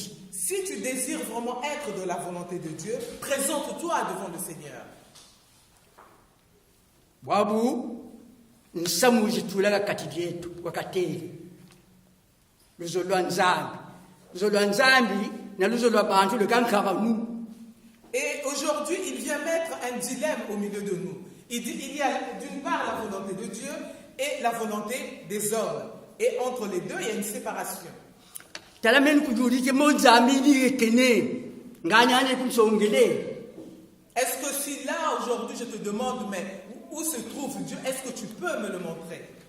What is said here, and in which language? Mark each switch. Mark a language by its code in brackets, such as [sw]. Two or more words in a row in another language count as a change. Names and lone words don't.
[fr] Si tu désires vraiment être de la volonté de Dieu, présente-toi devant le Seigneur. [kg] Wabu nsamuzi tulaga kati yetu wakateli luzo lwa nzambi na luzo lwa bantu lukankaba nu. [fr] Et aujourd'hui, il vient mettre un dilemme au milieu de nous. Il dit il y a d'une part la volonté de Dieu et la volonté des hommes. Et entre les deux, il y a une séparation. Est-ce que si là, aujourd'hui, je te demande, mais où se trouve Dieu, est-ce que tu peux me le montrer?